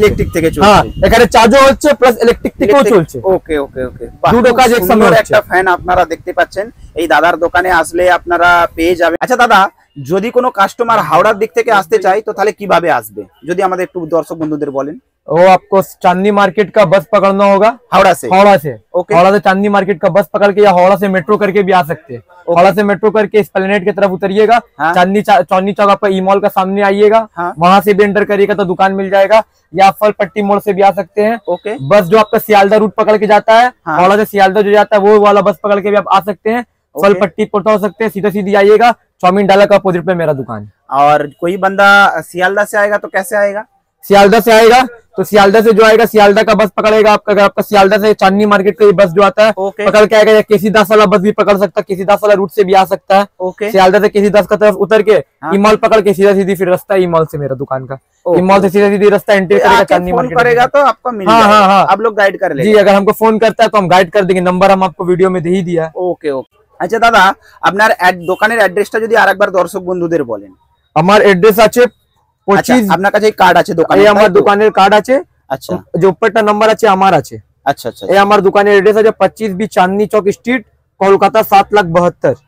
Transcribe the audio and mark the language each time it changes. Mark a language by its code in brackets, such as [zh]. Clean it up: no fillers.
[bn] Electric থেকে চলছে। হ্যাঁ, এখানে চার্জও হচ্ছে প্লাস ইলেকট্রিক থেকেও চলছে। ওকে ওকে ওকে, দুটো কাজ একসঙ্গে হচ্ছে। একটা ফ্যান আপনারা দেখতে পাচ্ছেন, এই দাদার দোকানে আসলে আপনারা পেয়ে যাবেন। আচ্ছা দাদা, যদি কোনো কাস্টমার হাওড়ার দিক থেকে আসতে চায় তো তাহলে কিভাবে আসবে, যদি আমাদের একটু দর্শক বন্ধুদের বলেন। [hi] वो आपको चांदनी मार्केट का बस पकड़ना होगा, हावड़ा से। ओके, हावड़ा से चांदनी मार्केट का बस पकड़ के, या हावड़ा से मेट्रो करके भी आ सकते हैं। हावड़ा से मेट्रो करके एस्प्लेनेड की तरफ उतरिएगा, चांदनी चौक पर ई मॉल का सामने आइएगा, वहां से भी एंटर करिएगा तो दुकान मिल जाएगा, या फल पट्टी मोड़ से भी आ सकते हैं। ओके, बस जो आपका सियालदा रूट पकड़ के जाता है, हावड़ा से सियालदा जो जाता है वो वाला बस पकड़ के भी आप आ सकते हैं। फल पट्टी पहुंचा हो सकते हैं, सीधा सीधी आइएगा, चाउमीन डाला का अपोजिट पे मेरा दुकान। और कोई बंदा सियालदा से आएगा तो कैसे आएगा? सियालदा से आएगा तो सियालदा से जो आएगा, सियालदा का बस पकड़ेगा आपका। अगर आपका सियालदा से चांदनी मार्केट का बस जो आता है पकड़ के आएगा, या केसी दास वाला बस भी पकड़ सकता है, केसी दास वाला रूट से भी आ सकता है। सियालदा से केसी दास का तरफ उतर के इमॉल पकड़ के सीधा सीधी फिर रास्ता इमॉल से मेरा दुकान का, इमॉल से सीधा सीधी रास्ता एंट्री करेगा चांदनी मार्केट करेगा तो आपका मिल जाएगा। हाँ, आप लोग गाइड कर लेंगे। जी, अगर हमको फोन करता है तो हम गाइड कर देंगे, नंबर हम आपको वीडियो में दे ही दिया। Okay okay. [bn] আচ্ছা দাদা, আপনার দোকানের অ্যাড্রেসটা যদি আরেকবার দর্শক বন্ধুদের বলেন। আমার অ্যাড্রেস আছে 25, আপনার কাছে কার্ড আছে দোকানে? এই আমার দোকানের কার্ড আছে। আচ্ছা, যে উপরটা নাম্বার আছে আমার আছে। আচ্ছা আচ্ছা, এই আমার দোকানের অ্যাড্রেস আছে 25B চাঁদনি চক স্ট্রিট, কলকাতা 7,72,000।